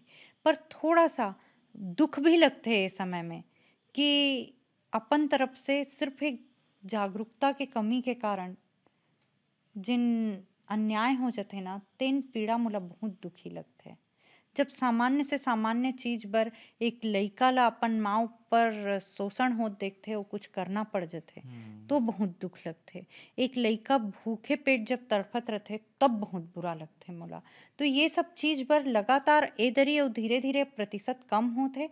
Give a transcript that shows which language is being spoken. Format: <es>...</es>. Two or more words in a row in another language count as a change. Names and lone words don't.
<hne>पर थोड़ा सा दुख भी लगते है इस समय में कि अपन तरफ से सिर्फ एक जागरूकता के कमी के कारण जिन अन्याय हो जाते ना तेन पीड़ा मोला बहुत दुखी लगते। जब सामान्य से सामान्य चीज बर एक लइका ला अपन माँ पर शोषण होत देखथे और कुछ करना पड़ जाथे हुँ, तो बहुत दुख लगथे। एक लइका भूखे पेट जब तड़फत रहथे तब बहुत बुरा लगथे मोला। तो ये सब चीज बर लगातार ए दरी और धीरे धीरे प्रतिशत कम होथे।</hne>